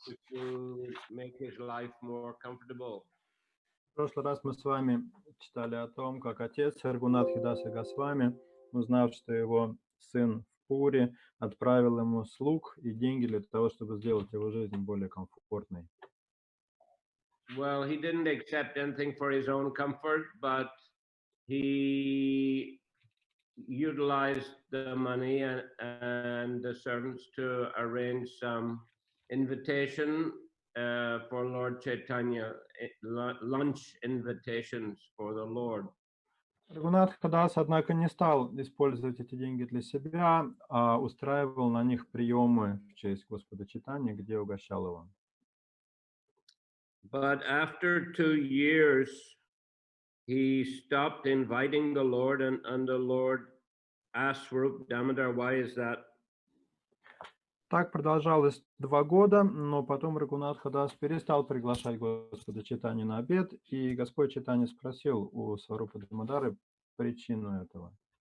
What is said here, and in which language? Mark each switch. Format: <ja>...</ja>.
<en>order to make his life more comfortable.</en> <ru>В прошлый раз мы с вами читали о том, как отец Рагунатхи Даса Госвами, узнав, что его сын в Пури, отправил ему слуг и деньги для того, чтобы сделать его жизнь более комфортной.</ru> <en>Well, he didn't accept anything for his own comfort, but he utilized the money and the servants to arrange some invitation for Lord Chaitanya, lunch invitations for the Lord.</en> <ru>Рагунатха Дас, однако, не стал использовать эти деньги для себя, а устраивал на них приемы в честь Господа Чайтаньи, где угощал его.</ru> <en>But after 2 years, he stopped inviting the Lord, and the Lord asked Swarup Damodar, why is that?</en> <ru>Так продолжалось 2 года, но потом Рагунатха Дас перестал приглашать Господа Чайтаньи на обед, и Господь Чайтанья спросил у Сварупа Дамодары причину этого.</ru>